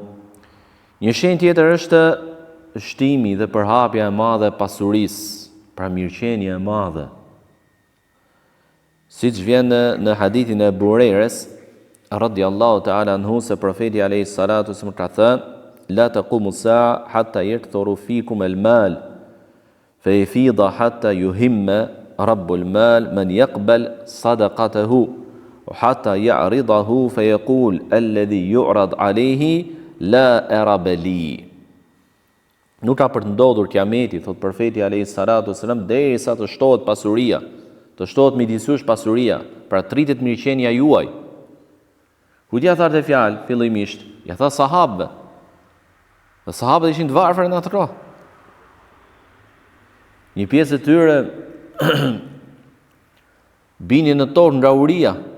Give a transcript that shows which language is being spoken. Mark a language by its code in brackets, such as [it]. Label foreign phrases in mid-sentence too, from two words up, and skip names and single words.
[sq] Një shenjë tjetër është shtimi dhe përhapja e madhe e pasurisë, pra mirëqenia e madhe. Siç vjen në hadithin e Abu Hurairës [ar] رضي الله تعالى عنه, [sq] se profeti [ar] عليه الصلاة والسلام [sq] ka thënë: [ar] "لا تقوم الساعة حتى يكثر فيكم المال، فيفيض حتى يهم رب المال من يقبل صدقته، وحتى يعرضه فيقول الذي يعرض عليه لا أرب لي." [sq] Nuk ka për të ndodhur kiameti, thot profeti [ar] عليه الصلاة والسلام, [sq] derisa të shtohet pasuria, të shtohet midis jush pasuria, pra tritet mirëqenia juaj. Kujt ja tha të fjalë fillimisht? Ja tha sahabëve. Dhe sahabët ishin të varfër në atë kohë. Një pjesë e tyre binin në tokë nga uria.